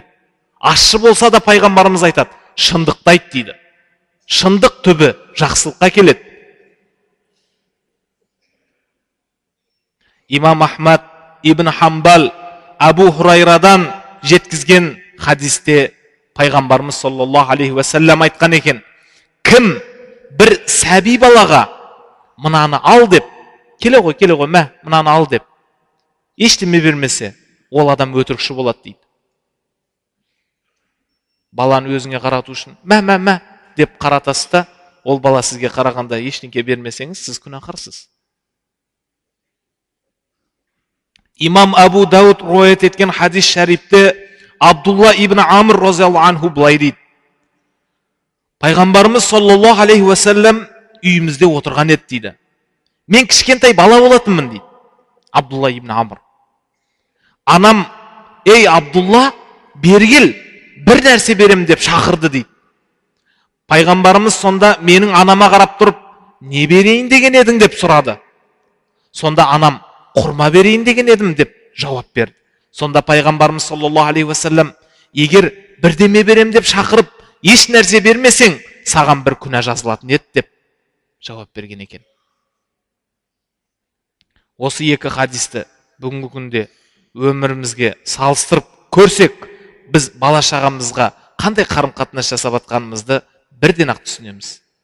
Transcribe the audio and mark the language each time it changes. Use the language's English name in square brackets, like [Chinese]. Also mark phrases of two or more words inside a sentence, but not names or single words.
[Kazakh] Ащы болса да пайғамбарымыз айтады, шындықты айт дейді. Шындық түбі жақсылыққа келеді. Имам Ахмад ибн Хамбал Абу Хурайрадан жеткізген хадисте пайғамбарымыз [Arabic] صلى الله عليه وسلم [Kazakh] айтқан екен, кім бір сәби балаға мынаны ал деп, келе ғой, мә, мынаны ал деп, ештеме бермесе, ол адам өтірікші болады дейді. Баланы өзіңе қарату үшін, мә деп қаратасыз да, ол бала сізге қарағанда ештеңке бермесеңіз, сіз күнәһарсыз. Имам Абу Дауд риwayat еткен хадис шарифте Абдулла ибн Амр [Arabic] رضي الله عنه [Kazakh] былай дейді. Пайғамбарымыз [Arabic] صلى الله عليه وسلم [Kazakh] үйімізде отырған еді дейді. Мен кішкентай бала болатынмын дейді. Абдулла ибн Амр. Анам, ей Абдулла, бері кел, бір нәрсе берем деп шақырды дейді. Пайғамбарымыз сонда менің анама қарап тұрып, не берейін деген едің деп сұрады. Сонда анам, құрма берейін деген едім деп жауап берді. Сонда пайғамбарымыз [Arabic] صلى الله عليه وسلم, [Kazakh] егер бірдеме берем деп шақырып, еш нәрсе бермесең, саған бір күнә жазылатын еді деп жауап берген екен. осы екі хадисті бүгінгі күнде өмірімізге салыстырып көрсек, біз бала шағамызға қандай қарым қатынас жасап жатқанымызды бірден ақ түсінеміз.